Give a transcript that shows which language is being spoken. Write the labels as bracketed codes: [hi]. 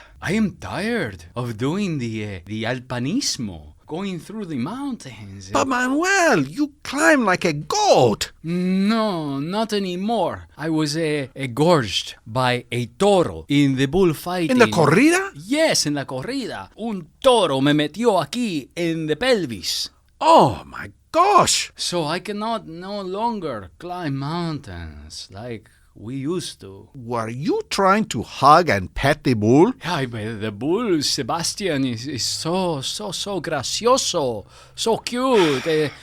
[en] I am tired of doing the alpinismo, going through the mountains. But Manuel, you climb like a goat. No, not anymore. I was gorged by a toro in the bullfighting. In the corrida? Yes, [es] en la corrida. Un toro me metió aquí en [en] the pelvis. Oh my gosh. So I cannot no longer climb mountains like we used to. Were you trying to hug and pet the bull? Ay, but the bull, Sebastian, is so gracioso, so cute.